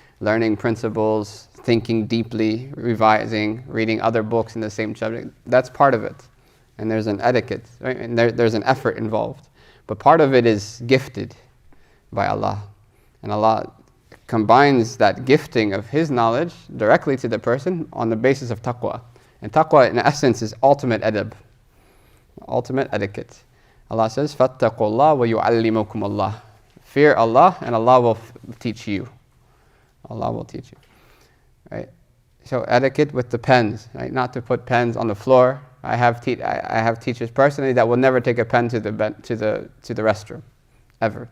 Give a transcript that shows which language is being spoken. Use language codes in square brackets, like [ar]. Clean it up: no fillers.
[en] Learning principles, thinking deeply, revising, reading other books in the same subject. That's part of it. And there's an etiquette, right? And there's an effort involved. But part of it is gifted by Allah. And Allah combines that gifting of His knowledge directly to the person on the basis of taqwa. And taqwa in essence is ultimate adab, ultimate etiquette. [ar] Allah says, فَاتَّقُوا اللَّهَ وَيُعَلِّمُكُمُ اللَّهُ. [en] Fear Allah and Allah will teach you. Allah will teach you. Right? So etiquette with the pens, right? Not to put pens on the floor. I have teachers personally that will never take a pen to the restroom, ever.